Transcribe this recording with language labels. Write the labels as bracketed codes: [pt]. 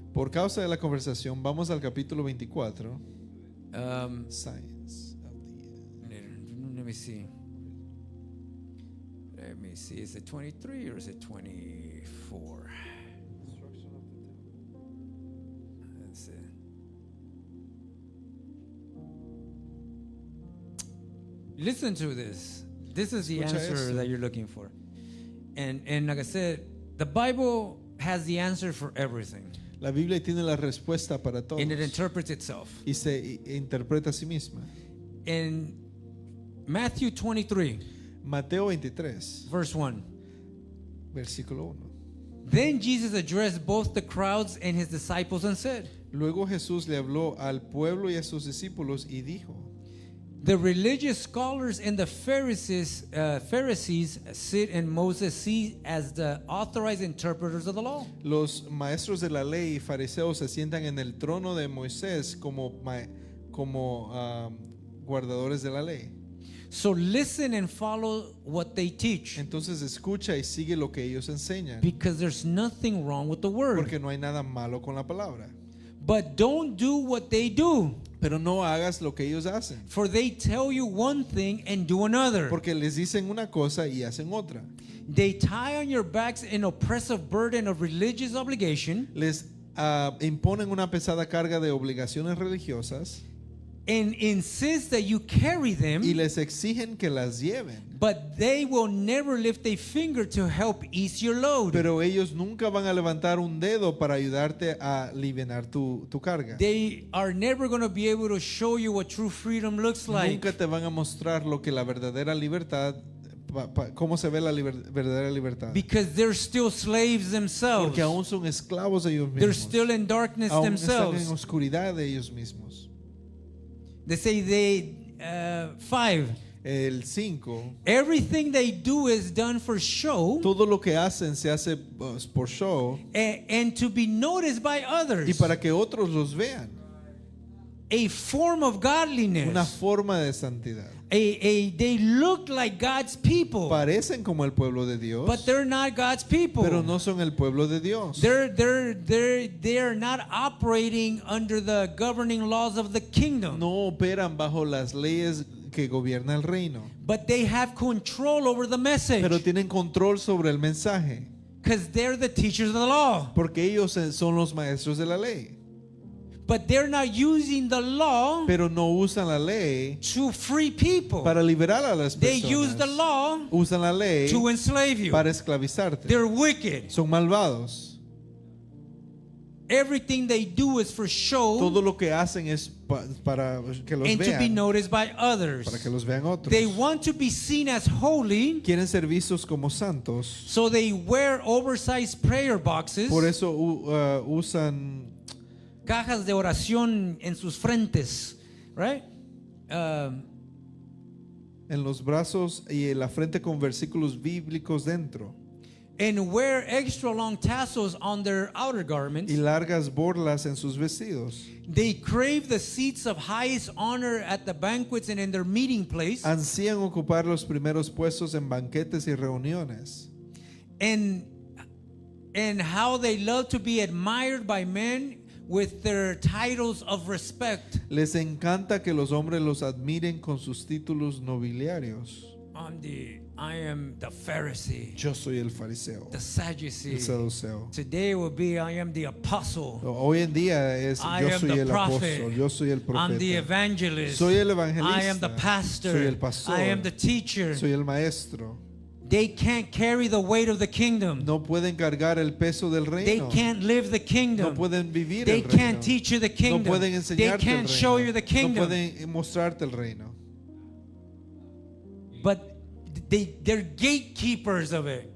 [es] Por causa de la conversación, vamos al capítulo 24. [en] Signs of the let me see. Let me see. Is it 23 or is it 24? Let's see. Listen to this. This is the answer [es] esto. [en] that you're looking for. And like I said, the Bible has the answer for everything. [es] La Biblia tiene la respuesta para todo [en] And it interprets itself. [es] y se interpreta a sí misma. [en] In Matthew 23, [es] Mateo 23, [en] verse 1. [es] versículo 1. [en] Then Jesus addressed both the crowds and his disciples and said, [es] Luego Jesús le habló al pueblo y a sus discípulos y dijo: [en] the religious scholars and the Pharisees sit in Moses' seat as the authorized interpreters of the law. [es] Los maestros de la ley y fariseos se sientan en el trono de Moisés como guardadores de la ley. [en] So listen and follow what they teach, [es] Entonces escucha y sigue lo que ellos enseñan, [en] because there's nothing wrong with the word. [es] porque no hay nada malo con la palabra. [en] But don't do what they do, [es] Pero no hagas lo que ellos hacen, [en] for they tell you one thing and do another. [es] porque les dicen una cosa y hacen otra. [en] They tie on your backs an oppressive burden of religious obligation [es] Les imponen una pesada carga de obligaciones religiosas [en] and insist that you carry them, [es] y les exigen que las lleven. [en] but they will never lift a finger to help ease your load. [es] Pero ellos nunca van a levantar un dedo para ayudarte a aliviar tu carga. [en] They are never going to be able to show you what true freedom looks like, [es] Nunca te van a mostrar lo que la verdadera libertad, cómo se ve la verdadera libertad. [en] because they're still slaves themselves. [es] Porque aún son esclavos de ellos [en] They're [es] mismos. [en] still in darkness [es] Aún están en [en] themselves. [es] oscuridad de ellos mismos. [en] They say 5. [es] El 5. [en] Everything they do is done for show [es] Todo lo que hacen se hace por show [en] and to be noticed by others. [es] y para que otros los vean. [en] A form of godliness. [es] Una forma de santidad. [en] They look like God's people, [es] Parecen como el pueblo de Dios, [en] but they're not God's people. [es] pero no son el pueblo de Dios. [en] They're not operating under the governing laws of the kingdom. [es] No operan bajo las leyes que gobierna el reino, [en] But they have control over the message [es] pero tienen control sobre el mensaje, [en] because they're the teachers of the law. [es] porque ellos son los maestros de la ley. [en] But they're not using the law [es] Pero no usan la ley [en] to free people. [es] para liberar a las [en] They use the [es] personas. [en] law [es] Usan la ley [en] to enslave you. [es] para esclavizarte. [en] They're wicked. [es] Son malvados. [en] Everything they do is for show, [es] Todo lo que hacen es para que los [en] and to be [es] vean, [en] noticed by others. [es] para que los vean otros. [en] They want to be seen as holy, [es] Quieren ser vistos como santos. [en] so they wear oversized prayer boxes, [es] Por eso usan cajas de oración en sus frentes, [en] right? [es] en los brazos y en la frente con versículos bíblicos dentro [en] And wear extra long tassels on their outer garments. [es] y largas borlas en sus vestidos. [en] They crave the seats of highest honor at the banquets and in their meeting place. [es] Ansían ocupar los primeros puestos en banquetes y reuniones. [en] And how they love to be admired by men with their titles of respect. [es] Les encanta que los hombres los admiren con sus títulos nobiliarios. [en] I am the Pharisee, [es] Yo soy el fariseo, [en] the Sadducee. [es] el saduceo. [en] Today will be I am the apostle. [es] Hoy en día es [en] I [es] yo [en] am [es] soy [en] the [es] el [en] prophet. [es] apóstol, yo soy el [en] I'm the [es] profeta, [en] evangelist. [es] soy el evangelista, [en] I am the pastor. [es] soy el pastor, [en] I am the teacher. [es] soy el maestro. [en] They can't carry the weight of the kingdom. [es] No pueden cargar el peso del [en] They [es] reino. [en] can't live the [es] No [en] kingdom. [es] pueden vivir [en] They can't [es] reino. [en] teach you the [es] No [en] kingdom. [es] pueden [en] They [es] enseñarte el [en] can't show you [es] reino. [en] the [es] No [en] kingdom. [es] pueden mostrarte el reino. [en] But they're gatekeepers of it.